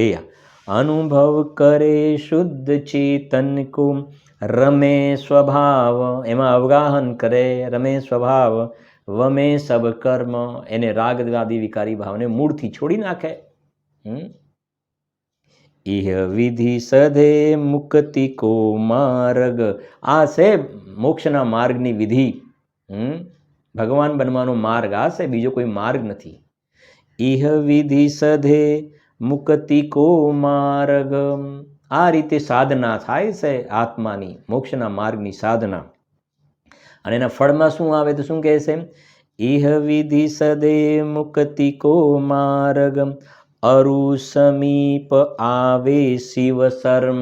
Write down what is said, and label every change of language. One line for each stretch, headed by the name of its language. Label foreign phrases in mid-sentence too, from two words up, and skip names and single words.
Hindi: अनुभव करे शुद्ध चेतन को रमे स्वभाव,
Gujarati: એમાં અવગાહન કરે,
Hindi: रमे स्वभाव वमे सब कर्म,
Gujarati: એને રાગ આદિ વિકારી ભાવને મૂળથી છોડી નાખે.
Hindi: इह विधि सधे मुक्ति को मार्ग.
Gujarati: આ છે મોક્ષના માર્ગની વિધિ. ભગવાન બનવાનો માર્ગ આ છે, બીજો કોઈ માર્ગ નથી.
Hindi: इह विधि सधे मुक्ति को मार्ग.
Gujarati: આ રીતે સાધના થાય છે આત્માની, મોક્ષના માર્ગની સાધના. અને એના ફળમાં શું આવે તો શું કહે છે?
Hindi: इह विधि सदे मुक्ति को मार्ग, अरु समीप आवे शिव शर्म.